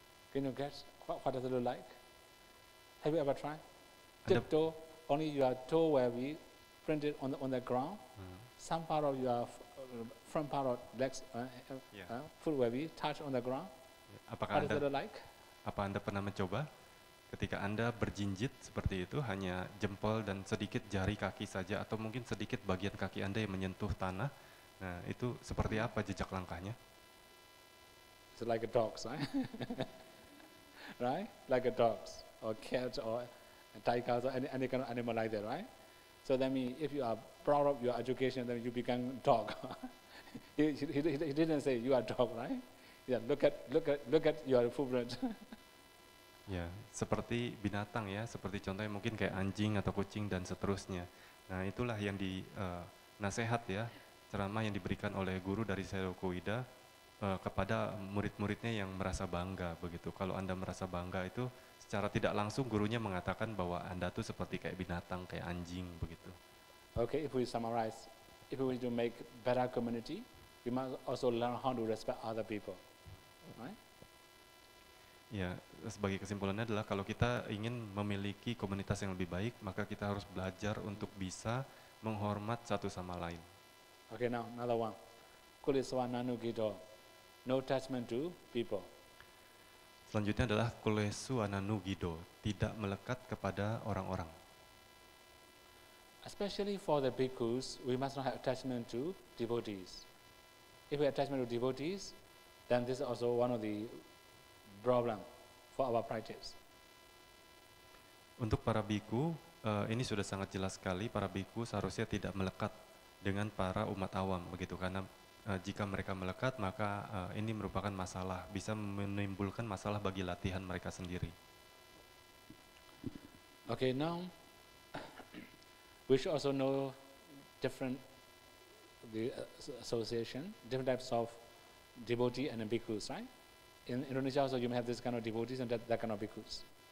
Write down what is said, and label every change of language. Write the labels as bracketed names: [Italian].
[English] Can you guess what does it look like? Have you ever tried? Tiptoe, only your toe will be printed on the ground. Some part of your front part of legs, foot will be touched on the ground. [Indonesian] Apakah [English] what does it look like? [Indonesian] Apa Anda pernah mencoba? Ketika Anda berjinjit seperti itu, hanya jempol dan sedikit jari kaki saja, atau mungkin sedikit bagian kaki Anda yang menyentuh tanah. Nah, itu seperti apa jejak langkahnya? [English] It's like a dog, right? Right? Like a dog, or cat, or a tiger, or any kind of animal like that, right? So that means if you are proud of your education, then you become dog. he didn't say you are dog, right? Yeah, look at your footprint. [Indonesian] Ya, seperti binatang ya, seperti contohnya mungkin kayak anjing atau kucing dan seterusnya. Nah, itulah yang nasihat ya, ceramah yang diberikan oleh guru dari Sayadaw Koida kepada murid-muridnya yang merasa bangga begitu. Kalau Anda merasa bangga itu secara tidak langsung gurunya mengatakan bahwa Anda tuh seperti kayak binatang, kayak anjing begitu. [English] Okay, if we summarize, if we want to make better community, we must also learn how to respect other people, right? [Indonesian] Ya, sebagai kesimpulannya adalah kalau kita ingin memiliki komunitas yang lebih baik, maka kita harus belajar untuk bisa menghormat satu sama lain. [English] Okay, now another one. Kuliswa nanu gido. No attachment to people. [Indonesian] Selanjutnya adalah kulesu ananu gido, tidak melekat kepada orang-orang. [English] Especially for the bhikkhus, we must not have attachment to devotees. If we have attachment to devotees, then this is also one of the problem for our practice. [Indonesian] Untuk para biku, ini sudah sangat jelas sekali, para biku seharusnya tidak melekat dengan para umat awam begitu, karena jika mereka melekat maka ini merupakan masalah, bisa menimbulkan masalah bagi latihan mereka sendiri. [English] Okay, now we should also know different the association, different types of devotee and bhikkhus, right? In Indonesia also you may have this kind of devotees and that kind of bhikkhus.